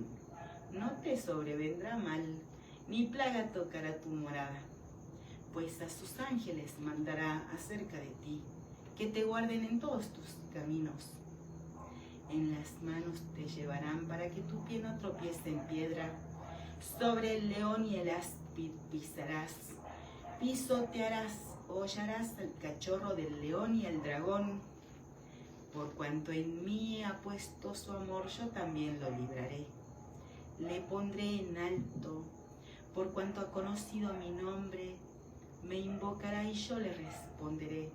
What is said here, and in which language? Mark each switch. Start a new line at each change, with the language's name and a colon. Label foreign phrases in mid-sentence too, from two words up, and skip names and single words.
Spanish: No te sobrevendrá mal, ni plaga tocará tu morada, pues a sus ángeles mandará acerca de ti, que te guarden en todos tus caminos. En las manos te llevarán para que tu pie no tropiece en piedra. Sobre el león y el áspid pisarás, pisotearás, hollarás al cachorro del león y al dragón. Por cuanto en mí ha puesto su amor, yo también lo libraré. Le pondré en alto, por cuanto ha conocido mi nombre, me invocará y yo le responderé.